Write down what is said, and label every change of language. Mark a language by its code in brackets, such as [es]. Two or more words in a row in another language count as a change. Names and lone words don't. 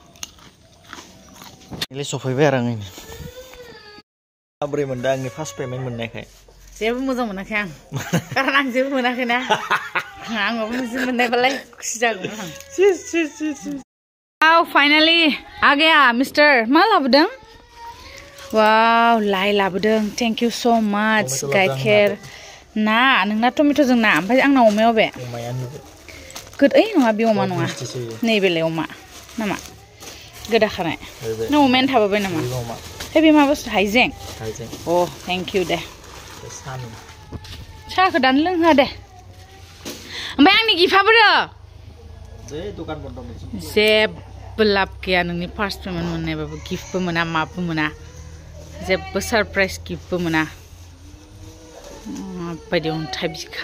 [brx] इले सफैबाय आरो आङो माबोरै मोनदों आंनि [en] first payment [brx] मोननायखाय जेबो मोजां मोनाखै आं कारण आं जेबो मोनाखैना आं माबा मोनसे मोननायबालाय खुसि जागौमोन आं [en] Wow, finally, [hi] आ गया [brx] मिस्टर मा लाबोदों वाव लाइ लाबोदों [en] thank you so much [brx] गाइखेर ना नोंना टमेट'जों ना ओमफ्राय आंना अमायाव बे गोद ओइ नङा बे अमा नङा नैबेलाय अमा नामा गोदाखानाय नों अमायानो थाबोबाय नामा हे बे मा बुस्थु हाइजें अ [en] thank you [brx] दे साहाखौ दानो लोंहोआ दे ओमफ्राय आंनि गिफ्टआबो जेबो लाब गैया नोंनि [en] first payment [brx] मोननायबाबो गिफ्टबो मोना माबो मोना जेबो सरप्राइज गिफ्टबो मोना बायदि अन्थाइ बिखा